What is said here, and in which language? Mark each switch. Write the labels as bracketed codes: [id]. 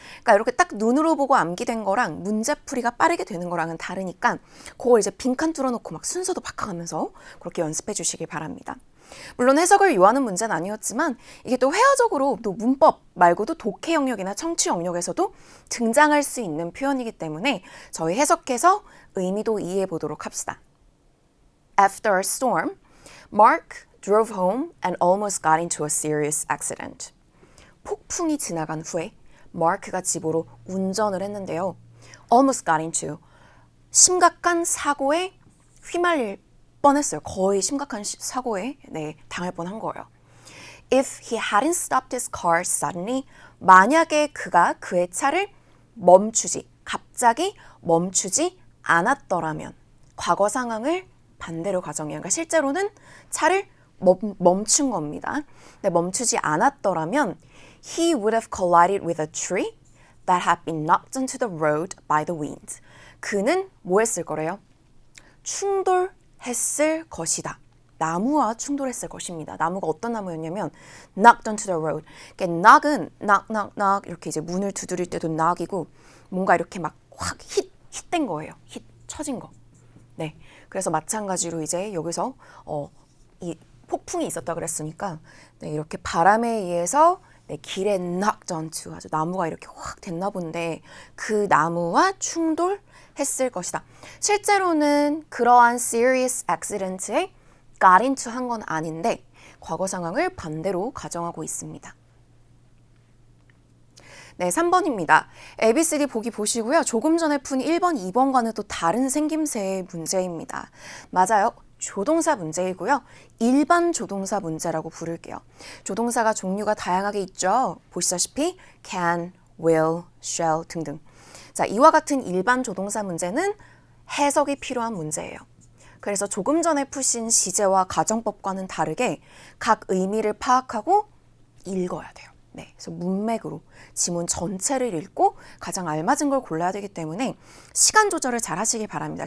[ko] 그러니까 이렇게 딱 눈으로 보고 암기된 거랑 문제풀이가 빠르게 되는 거랑은 다르니까 그걸 이제 빈칸 뚫어놓고 막 순서도 바꿔가면서 그렇게 연습해 주시길 바랍니다. 물론 해석을 요하는 문제는 아니었지만 이게 또 회화적으로 또 문법 말고도 독해 영역이나 청취 영역에서도 등장할 수 있는 표현이기 때문에 저희 해석해서 의미도 이해해 보도록 합시다. [en] After a storm, Mark drove home and almost got into a serious accident. [ko] 폭풍이 지나간 후에 마크가 집으로 운전을 했는데요. [en] almost got into, [ko] 심각한 사고에 휘말릴 뻔했어요. 거의 심각한 사고에 당할 뻔한 거예요. [en] If he hadn't stopped his car suddenly, [ko] 만약에 그가 그의 차를 갑자기 멈추지 않았더라면, 과거 상황을 반대로 가정해요. 그러니까 실제로는 차를 멈춘 겁니다. 근데 멈추지 않았더라면 [en] he would have collided with a tree that had been knocked onto the road by the wind. [ko] 그는 뭐 했을 거래요? 충돌했을 것이다. 나무와 충돌했을 것입니다. 나무가 어떤 나무였냐면 [en] knocked onto the road. [ko] 그러니까 knock은 knock 이렇게 이제 문을 두드릴 때도 knock이고 뭔가 이렇게 막 확 hit된 거예요. 쳐진 거. 네. 그래서 마찬가지로 이제 여기서 이 폭풍이 있었다 그랬으니까 네, 이렇게 바람에 의해서 길에 [en] knocked onto, [ko] 아주 나무가 이렇게 확 됐나 본데 그 나무와 충돌했을 것이다. 실제로는 그러한 [en] serious accident [ko] 에 [en] got into [ko] 한 건 아닌데 과거 상황을 반대로 가정하고 있습니다. 네, 3번입니다. ABCD 보기 보시고요. 조금 전에 푼 1번, 2번과는 또 다른 생김새의 문제입니다. 맞아요. 조동사 문제이고요. 일반 조동사 문제라고 부를게요. 조동사가 종류가 다양하게 있죠. 보시다시피 can, will, shall 등등. 자, 이와 같은 일반 조동사 문제는 해석이 필요한 문제예요. 그래서 조금 전에 푸신 시제와 가정법과는 다르게 각 의미를 파악하고 읽어야 돼요. 네, 그래서 문맥으로 지문 전체를 읽고 가장 알맞은 걸 골라야 되기 때문에 시간 조절을 잘 하시길 바랍니다.